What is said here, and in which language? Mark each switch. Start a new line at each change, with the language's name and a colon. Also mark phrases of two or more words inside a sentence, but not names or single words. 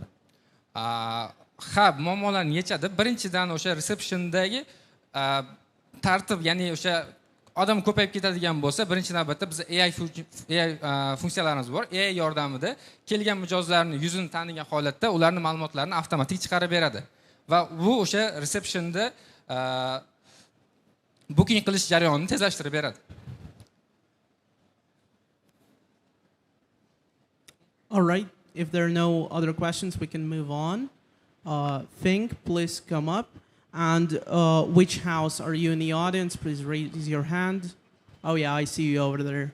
Uzbek: Ha, muammolarni yechadi. Birinchidan o'sha receptiondagi tartib, ya'ni o'sha odam ko'payib ketadigan bo'lsa, birinchi navbatda biz AI funksiyalarimiz bor. AI yordamida kelgan mijozlarni yuzini tanigan holatda ularning ma'lumotlarini avtomatik chiqarib beradi. Va bu o'sha receptionda booking qilish jarayonini tezlashtirib beradi.
English: All right. If there are no other questions, we can move on. Finq, please come up. And which house are you in the audience? Please raise your hand. Oh yeah, I see you over there.